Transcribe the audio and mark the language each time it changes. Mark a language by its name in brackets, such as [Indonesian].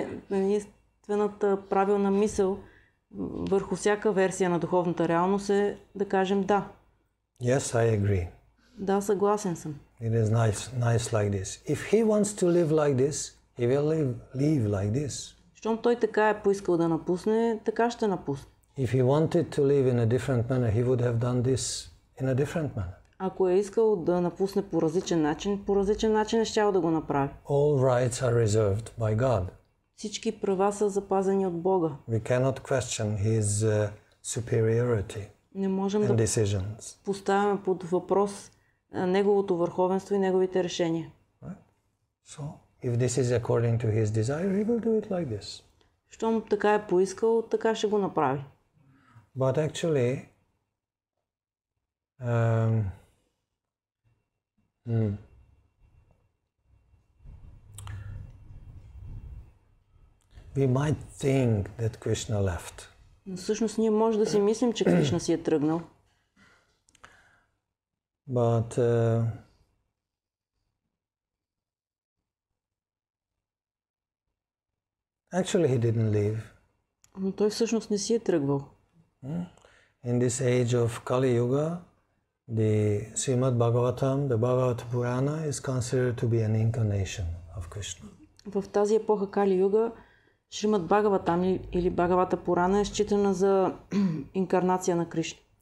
[Bulgarian] Единствената правилна мисъл върху всяка версия на духовната реалност е да кажем да. [English] Yes, I agree. [Bulgarian] Да, съгласен съм. [English] It is nice like this. If he wants to live like this, he will live like this. [Bulgarian] Щом той така е поискал да напусне, така ще напусне. [English] If he wanted to live in a different manner, he would have done this in a different manner. [Bulgarian] Ако е искал да напусне по различен начин е щял да го направи. [English] All rights are reserved by God. [Bulgarian] Всички права са запазени от Бога. [English] We cannot question His superiority [Bulgarian] Не можем [English] and [Bulgarian] да [English] decisions. [Bulgarian] поставяме под въпрос неговото върховенство и неговите решения. [English] Right? So, if this is according to His desire, He will do it like this. [Bulgarian] Щом така е поискал, така ще го направи. [English] But actually, we might think that Krishna left. [Bulgarian] Но всъщност ние може да си мислим, че Кришна си е тръгнал. [English] But actually he didn't leave. [Bulgarian] Но той всъщност не си е тръгвал. [English] In this age of Kali Yuga, the Srimad Bhagavatam, the Bhagavata Purana is considered to be an incarnation of Krishna. [Bulgarian] В тази епоха Кали Юга, Шримад Бхагаватам или Бхагавата Пурана е считана за инкарнация на Кришна.